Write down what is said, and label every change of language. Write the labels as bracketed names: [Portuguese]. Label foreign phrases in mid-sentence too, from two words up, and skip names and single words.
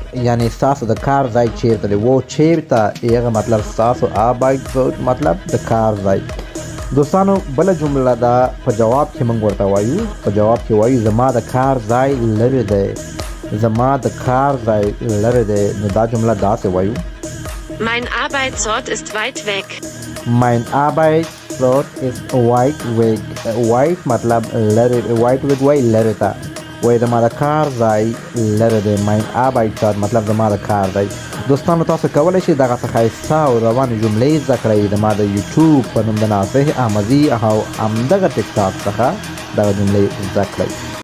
[Pashto] یعنی ستاسو د کار ځای چیرته دی. wo چیرته هغه مطلب ستاسو، Arbeitsort مطلب د کار ځای. دوستانو بله جمله ده په جواب کې موږ ورته وایو. په جواب کې وایو زما د کار ځای لرې دی. زما د کار ځای لرې دی. نو دا جمله داسې وایو: [German] Mein Arbeitsort ist weit weg. Mein Arbeitsort ist weit weg. [Pashto] weit مطلب لرې. [German] weit weg [Pashto] وایي لرې ته. وایي زما د کار ځای لرې دی. [German] mein Arbeitsort [Pashto] مطلب زما د کار ځای. دوستانو تاسو کولی شئ دغه څه ښایسته او روانې جملې زده کړئ زما د یوټیوب په نوم د ناصح احمدي او همدغه ټیک ټاک څخه دغه جملې زده کړئ.